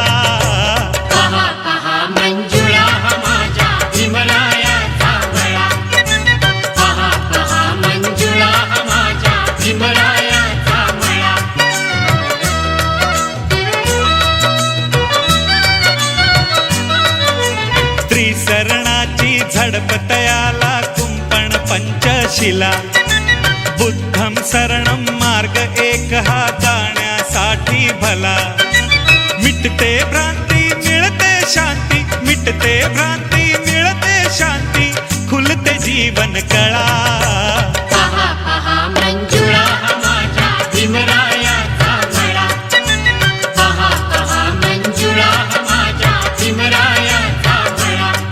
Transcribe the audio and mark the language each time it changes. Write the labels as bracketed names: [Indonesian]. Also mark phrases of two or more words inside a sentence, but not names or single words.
[Marathi] पहा पहा मंजुळा माझ्या भीमरायाचा मळा पहा पहा मंजुळा माझ्या भीमरायाचा मळा त्रिसरणाची झडप तयाला कुंपण पंचशिला [Pali] बुद्धम शरणम [Marathi] मार्ग एक हा जाण्यासाठी भला मिटते भ्रांती मिळते शांती मिटते भ्रांती मिळते शांती खुलते जीवन कळा पहा पहा मंजुळा माझ्या भीमरायाचा मळा पहा पहा मंजुळा माझ्या भीमरायाचा मळा